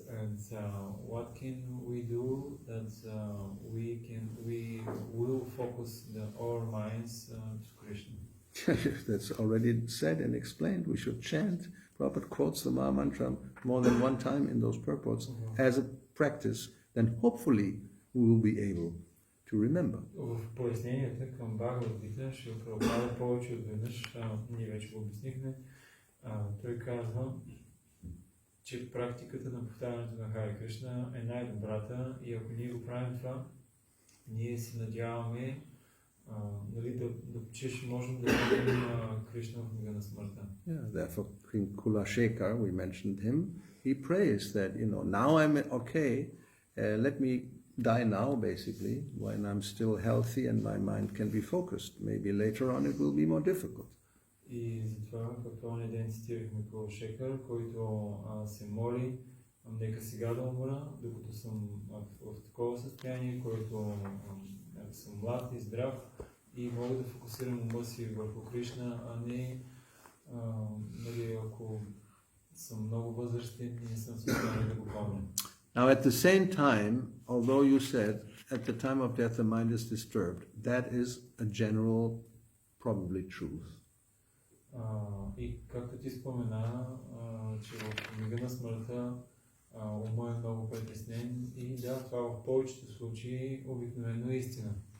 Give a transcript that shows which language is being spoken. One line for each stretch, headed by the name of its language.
English: And what can we do that we will focus our minds to Krishna? That's already said and explained. We should chant. Prabhupada quotes the Maha Mantra more than one time in those purports as a practice. Then hopefully we will be able to remember.
Bulgarian: В поясненията към Бхагавад-гита ще Прабхупада повече от веднъж, ние вече го обяснихме, той казва, че практиката на повтарянето на Харе Кришна е най-добрата и ако ние го правим това, ние се надяваме, нали, че ще можем да видим Кришна в мига на смъртта.
English: Therefore, King Kulashekar, we mentioned him, he prays that, you know, now I'm okay, let me die now, basically, when I'm still healthy and my mind can be focused. Maybe later on it will be more difficult.
Bulgarian: И затова, както онзи ден цитирахме Кṛṣṇa, който се моли, нека сега да умра, докато съм в такова състояние, който съм млад и здрав и мога да фокусирам ума си върху Кришна, а не нали, ако съм много възрастен и не съм състояние да го помня.
English: Now, at the same time, although you said at the time of death the mind is disturbed, that is a general, probably truth.
Bulgarian: И както ти спомена, че в мига на смъртта ума е много притеснен и да, това в повечето случаи обикновено е истина.